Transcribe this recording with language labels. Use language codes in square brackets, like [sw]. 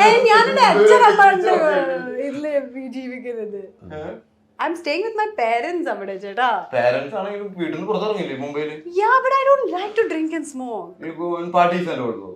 [ml] ഞാനെന്റെ അച്ഛനമ്മ ഇതില് ജീവിക്കുന്നത്. [en] I'm staying with my parents [ml] അവിടെ ചേട്ടാ. Parents ആണെങ്കിലും വീട്ടിൽ നിന്ന് പുറത്തിറങ്ങില്ലേ മുംബൈയിൽ? [en] Yeah, but I don't like to drink and smoke. You go in parties and all?